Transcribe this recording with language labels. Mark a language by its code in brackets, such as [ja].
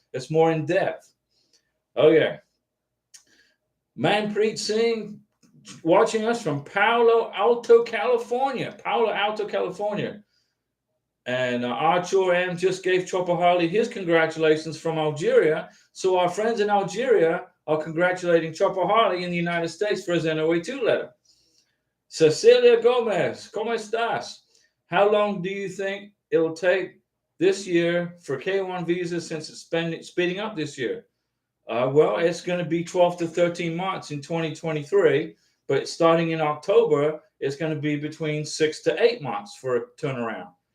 [en] It's more in depth. Okay. Manpreet Singh watching us from Palo Alto, California. Palo Alto, California. And Archer M just gave Chopper Harley his congratulations from Algeria. So our friends in Algeria are congratulating Chopper Harley in the United States for his NOA2 letter. [es] Cecilia Gomez, ¿cómo estás? [en] How long do you think it'll take this year for K1 visas, since it's speeding up this year? Well, it's going to be 12 to 13 months in 2023, but starting in October, it's going to be between 6 to 8 months for a turnaround.